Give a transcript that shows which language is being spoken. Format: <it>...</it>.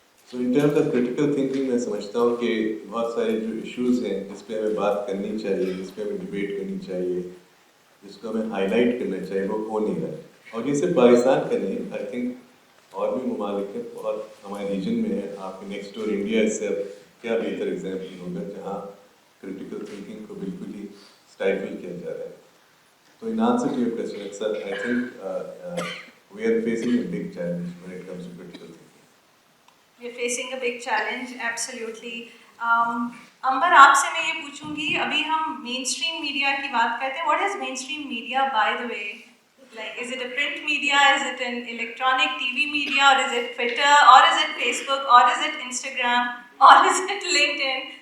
<ur>So in terms of critical thinking میں سمجھتا ہوں کہ بہت سارے جو ایشوز ہیں جس پہ ہمیں بات کرنی چاہیے, جس پہ ہمیں ڈبیٹ کرنی چاہیے, جس کو ہمیں ہائی لائٹ کرنا چاہیے, وہ ہو نہیں رہا. اور یہ صرف پاکستان کا نہیں, آئی تھنک اور بھی ممالک ہیں اور ہمارے ریجن میں ہے. آپ کے نیکسٹ ڈور انڈیا سے کیا بہتر ایگزامپل ہوگا جہاں کریٹیکل تھنکنگ کو بالکل ہی اسٹائفل کیا جا رہا ہے.</ur> <en>So in answer to your question, sir, I think we are facing a big challenge when it comes to critical thinking. We are facing a big challenge, absolutely.</en> <ur>امبر آپ سے میں یہ پوچھوں گی, ابھی ہم مین اسٹریم میڈیا کی بات کرتے ہیں.</ur> <en>What is mainstream media by the way? Like, is it a print media, is it an electronic TV media, or is it Twitter, or is it Facebook, or is it Instagram, or is it LinkedIn?</en>